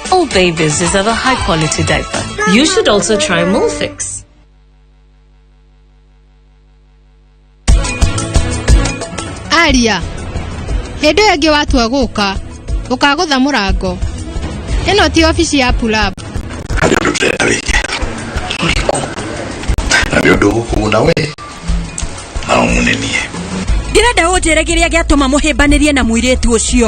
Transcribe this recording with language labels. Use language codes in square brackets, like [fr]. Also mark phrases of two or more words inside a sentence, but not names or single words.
[en] All babies deserve a high-quality diaper. You should also try Molfix. [ki] Aria, hendo yangi watua guka, ukagutha murango. Ino ti ofisi ya pull-up. Na ndio gukuna we. Na umunenie. Ndirenda unjire kiria giatuma muhimbanirie na muiritu ucio.